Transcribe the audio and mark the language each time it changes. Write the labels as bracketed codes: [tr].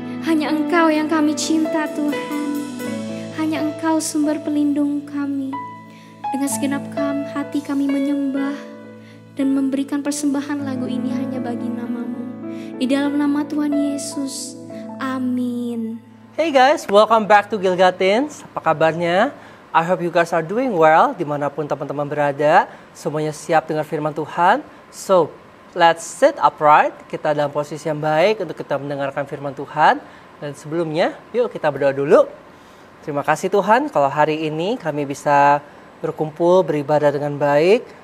[id] Hanya Engkau yang kami cinta Tuhan. Hanya Engkau sumber pelindung kami. Dengan segenap hati kami menyembah dan memberikan persembahan lagu ini hanya bagi nama-Mu. Di dalam nama Tuhan Yesus. Amin. [en] Hey guys, welcome back to Gilgatins. [id] Apa kabarnya? [en] I hope you guys are doing well [id] dimanapun teman-teman berada. Semuanya siap dengar firman Tuhan. [en] So, let's sit upright. [id] Kita dalam posisi yang baik untuk kita mendengarkan firman Tuhan. Dan sebelumnya, yuk kita berdoa dulu. Terima kasih Tuhan kalau hari ini kami bisa berkumpul, beribadah dengan baik.